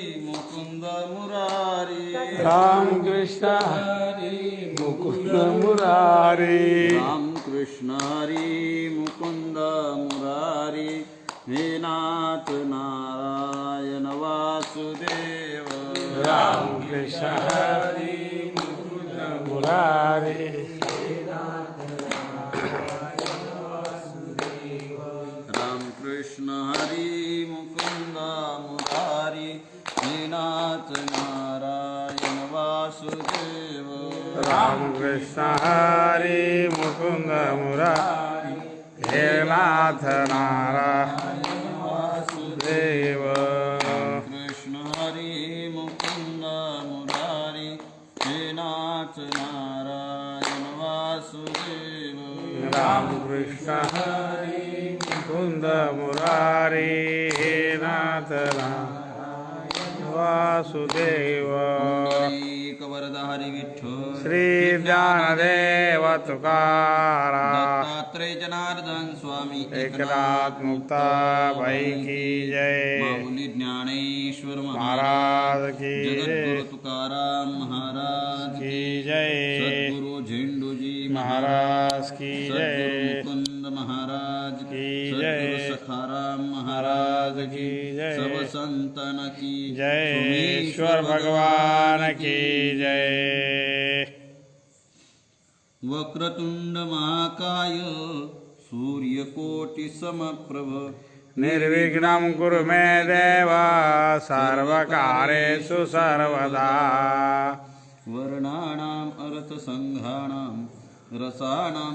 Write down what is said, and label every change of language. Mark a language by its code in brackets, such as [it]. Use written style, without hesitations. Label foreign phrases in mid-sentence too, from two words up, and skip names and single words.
[hi] मुकुंद मुरारी राम कृष्ण हरि मुकुंद मुरारी राम कृष्ण हरि मुकुंद मुरारी हे नाथ नारायण वासुदेव राम कृष्ण हरि मुकुंद मुरारी राम कृष्ण हरि मुकुंद मुरारी हे नाथ नारायण वासुदेव राम कृष्ण हरि मुकुंद मुरारी हे नाथ नारायण वासुदेव कृष्ण हरि मुकुंद मुरारी हे नाथ नारायण वासुदेव राम कृष्ण हरि मुकुंद मुरारी हे नाथ नारायण वासुदेव वरदा हरि विठ्ठल श्री ज्ञानदेव तुकाराम दत्तात्रय जनार्दन स्वामी एकनाथ मुक्ता भाई की जय माऊली ज्ञानेश्वर महाराज की जगद्गुरु जय तुकाराम महाराज की जय सद्गुरु झेंडूजी महाराज की सद्गुरु जय मुकुंद महाराज की सद्गुरु जय सखाराम महाराज की जय सब संतन की जय सोमेश्वर ईश्वर भगवान की जय [sa] वक्रतुंड महाकाय सूर्यकोटि समप्रभ निर्विघ्नं कुरु मे देव सर्वकार्येषु सर्वदा वर्णानाम् अर्थसंघानां रसानां